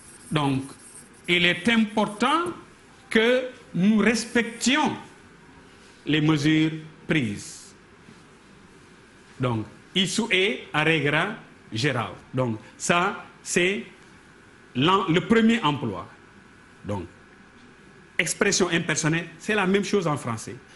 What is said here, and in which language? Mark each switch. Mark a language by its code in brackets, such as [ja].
[fr] Donc, il est important que nous respections les mesures prises. Donc, [pt] isso é a regra geral. [fr] Donc, ça, c'est le premier emploi. Donc, expression impersonnelle, c'est la même chose en français.